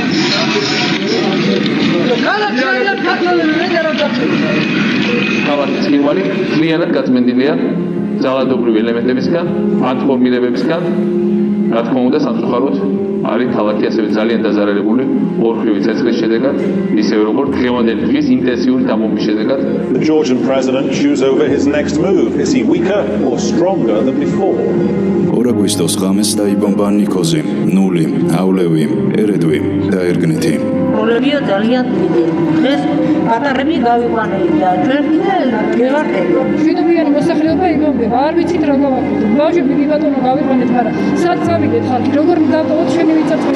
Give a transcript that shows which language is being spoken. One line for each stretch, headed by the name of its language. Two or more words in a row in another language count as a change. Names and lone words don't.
Georgian: ქალაქ ცხინვალი თლიანად გაწმენდილია ძალადობრივი ელემენტებისგან, ანტიფორმირებებისგან. რა თქმა უნდა, სამწუხაროდ არის ქალაქი ასევე ძალიან დაზარალებული ორხრივი ცეცხლის შედეგად, ისევე როგორც დღევანდელი დღის ინტენსიური დამოუკიდებლობის შედეგად.
English: The Georgian president chews over his next move. Is he weaker or stronger than before?
Georgian: 2 აგვისტოს ღამეს დაიბომბა ნიკოზი, ნული, ავლევი, ერედვი და ერგნითი. პრობლემია ძალიან დიდი. დღეს პატარები გავიყვანეთ და ჩვენ მივარდები. შვიდობიანი მოსახლეობა იგონდება. არ ვიცით რა გავაკეთოთ. ბავშვები კი ბატონო გავიყვანეთ, მაგრამ სად წავიდეთ ხალხი? როგორ დავტოვოთ შენი მიწაწვევი?